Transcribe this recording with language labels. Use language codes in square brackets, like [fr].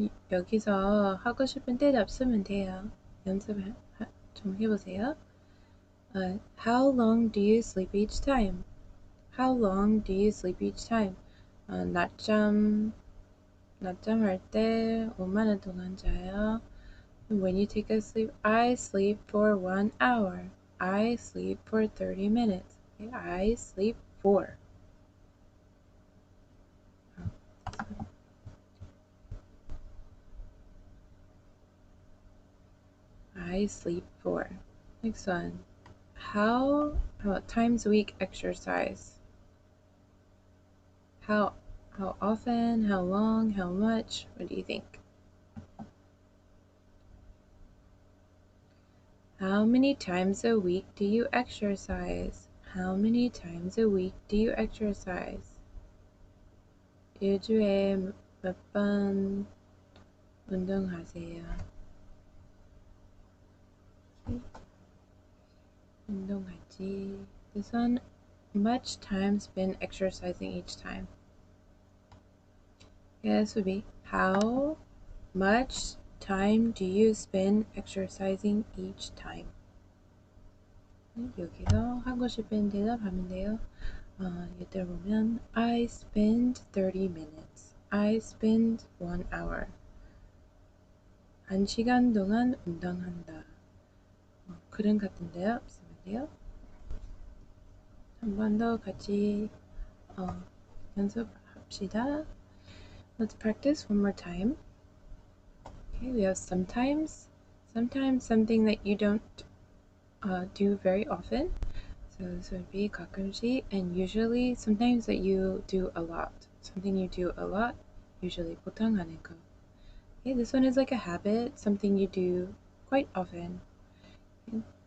[ko] 여기서 하고 싶은 대답 쓰면 돼요. 연습 좀 해보세요. [en] How long do you sleep each time? How long do you sleep each time? [ko] 낮잠 할 때 얼마나 동안 자요? [en] When you take a sleep, I sleep for 1 hour. I sleep for 30 minutes. Okay, I sleep for. I sleep for. Next one. How times a week exercise? How often? How long? How much? What do you think? How many times a week do you exercise? How many times a week do you exercise? [ko] 일주일에 몇 번 운동하세요? 운동하지. [en] This one, much time spent exercising each time. This would be, how much time do you spend exercising each time? [ko] 여기서 하고 싶은 대답하면 돼요. 예를 보면 [en] I spend 30 minutes. I spend 1 hour. [ko] 1시간 동안 운동한다. 그림 같은데요? 쓰면 돼요. 한 번 더 같이 연습합시다. [en] Let's practice one more time. Okay, we have sometimes. Sometimes something that you don't do very often. So this would be 가끔씩, and usually sometimes that you do a lot. Something you do a lot, usually [ko] 보통 하는 거. [en] Okay, this one is like a habit, something you do quite often. Okay.